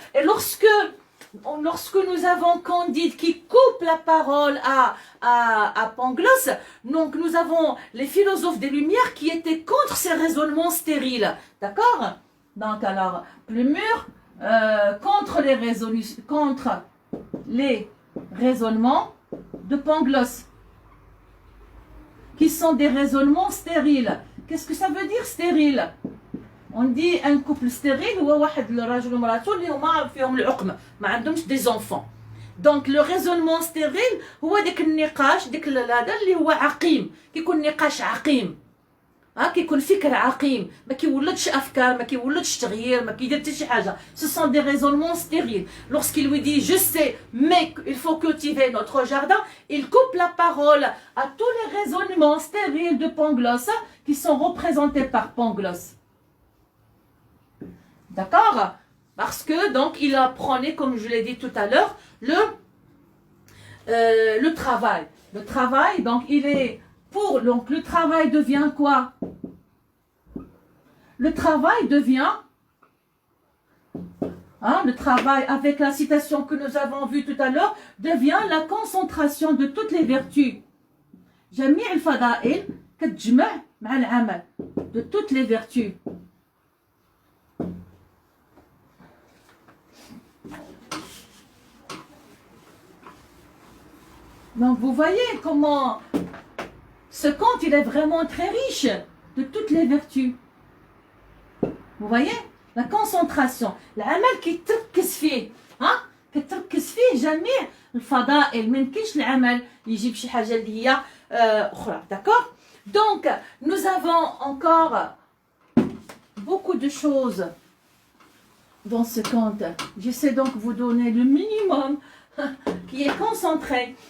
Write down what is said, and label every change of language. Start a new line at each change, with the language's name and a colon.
French: Et lorsque nous avons Candide qui coupe la parole à Pangloss, donc nous avons les philosophes des Lumières qui étaient contre ces raisonnements stériles. D'accord? Donc, alors, plus mûr, contre les raisonnements de Pangloss, qui sont des raisonnements stériles. Qu'est-ce que ça veut dire stérile? On dit un couple stérile
Arabic: هو واحد الراجل ومراته اللي هما فيهم العقم ما عندهمش
French: des enfants. Donc le raisonnement stérile
Arabic: هو ديك النقاش ديك هذا اللي هو عقيم، كيكون نقاش عقيم. كيكون فكر عقيم، ما كيولدش افكار، ما كيولدش تغيير، ما كيدير حتى شي حاجه.
French: Ce sont des raisonnements stériles. Lorsqu'il lui dit je sais mais il faut cultiver notre jardin, il coupe la parole à tous les raisonnements stériles de Pangloss qui sont représentés par Pangloss. D'accord? Parce que donc il apprenait, comme je l'ai dit tout à l'heure, le travail. Le travail, donc il est pour, donc le travail devient quoi? Le travail devient, le travail avec la citation que nous avons vue tout à l'heure, devient la concentration de toutes les vertus.
Arabic: جميع الفضائل كتجمع مع العمل,
French: de toutes les vertus. Donc vous voyez comment ce conte, il est vraiment très riche de toutes les vertus. Vous voyez?
Arabic: لا كونسونطراسيون، العمل كيتركز فيه، ها كتركز فيه جميع الفضائل، ما يمكنش العمل يجيب شي حاجه اللي هي اخرى.
French: داكور. دونك nous avons encore beaucoup de choses dans ce compte. J'essaie donc de vous donner le minimum qui est concentré.